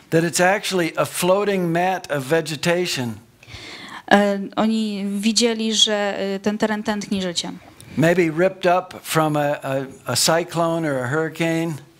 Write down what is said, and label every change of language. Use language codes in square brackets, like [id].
[en] that it's actually a floating mat of vegetation. [pl] Oni widzieli, że ten teren tętni życiem. [en] Maybe ripped up from a cyclone or a hurricane.